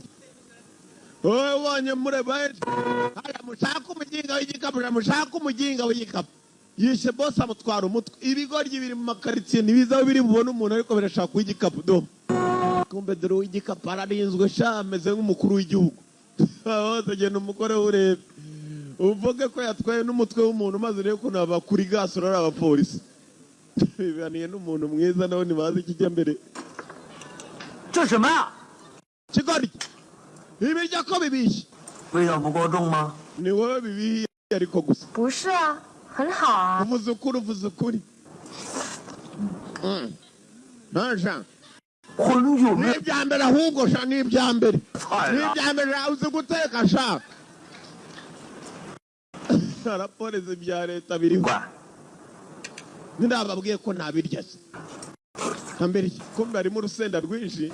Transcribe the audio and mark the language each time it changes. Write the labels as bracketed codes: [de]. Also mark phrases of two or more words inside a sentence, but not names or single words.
[rw] wowe ubonye murebaje haya mushaka umuginga w'igikapu yishe bose amutwara umutwe ibigoryi biri mu makaritsiye ntibizaho biri bubone umuntu ariko birashaka uw'igikapu do kumbe dore uw'igikapu ararinzwe sha ameze nk'umukuru w'igihugu hose genda umugore urebe uvuge ko yatwaye n'umutwe w'umuntu maze rero ko nabakuri gaso ari abapolisi bibaniye n'umuntu mwiza nawe ntibazi ikijya mbere [zh] 这什么呀？ [rw] kigoryi ibirya ko bibishye [zh] 味道不够重吗？ [rw] ni wowe bibihiye ariko gusa [zh] 不是啊，很好啊。 [rw] uvuze ukuri ntasha [zh] 荤就没 [rw] n'ibya mbere ahubwo sha n'ibya mbere [zh] 菜了。 [rw] n'ibya mbere uzi guteka sha araporeza ibya leta biriho [zh] 管 [rw] ndababwiye ko ntabirya se mbere kumbe harimo urusenda rwinshi